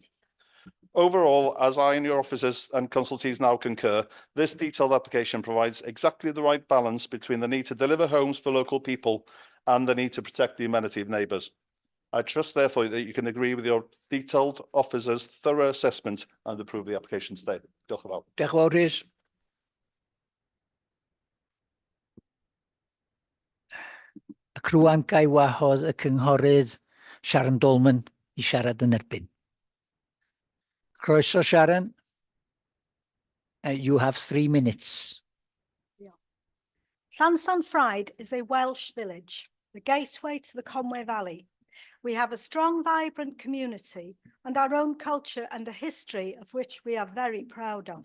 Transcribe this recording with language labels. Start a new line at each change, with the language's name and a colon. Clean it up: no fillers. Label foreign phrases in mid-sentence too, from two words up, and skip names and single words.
English: Overall, as I and your officers and consultees now concur, this detailed application provides exactly the right balance between the need to deliver homes for local people and the need to protect the amenity of neighbours. I trust, therefore, that you can agree with your detailed officers' thorough assessment and approve the application today.
Welsh: Diolch yn fawr. Diolch yn fawr, Rhys. Ac rŵan gai wahodd y cynghorydd Sharon Dolman i siarad yn erbyn. Croeso, Sharon.
English: You have 3 minutes. Llansanfraid is a Welsh village, the gateway to the Conwy Valley. We have a strong, vibrant community and our own culture and a history of which we are very proud of.